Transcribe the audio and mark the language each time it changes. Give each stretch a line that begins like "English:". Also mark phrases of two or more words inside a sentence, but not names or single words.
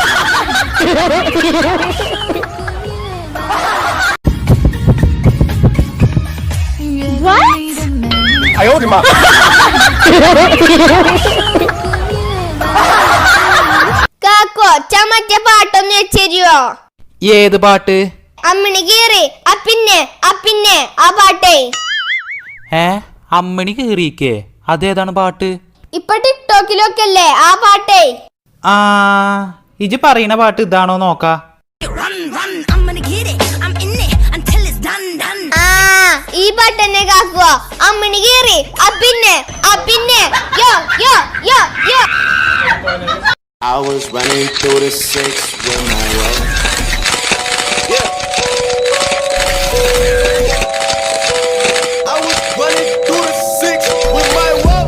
Chinese: 哎呦我的妈！
Malayalam: കാക്കോ ചമറ്റ പാട്ടൊന്ന് വെച്ചോ. ഏത് പാട്ട്? അമ്മിണി കീറി അപ്പിന്നെ ആ പാട്ടേ. അമ്മിണി കീറിക്കേ? അതേതാണ് പാട്ട്? ഇപ്പൊ ടിക്ടോക്കിലൊക്കെ അല്ലേ ആ പാട്ടേ. ആ ഇജ് പറയണ പാട്ട് ഇതാണോ നോക്കാ. ആ ഈ പാട്ട് തന്നെ കാക്കോ. അമ്മിണി കീറി അപ്പിന്നെ യോ യോ യോ യോ.
English: I was running through the six with my love. Yeah. I was running through the six with my love.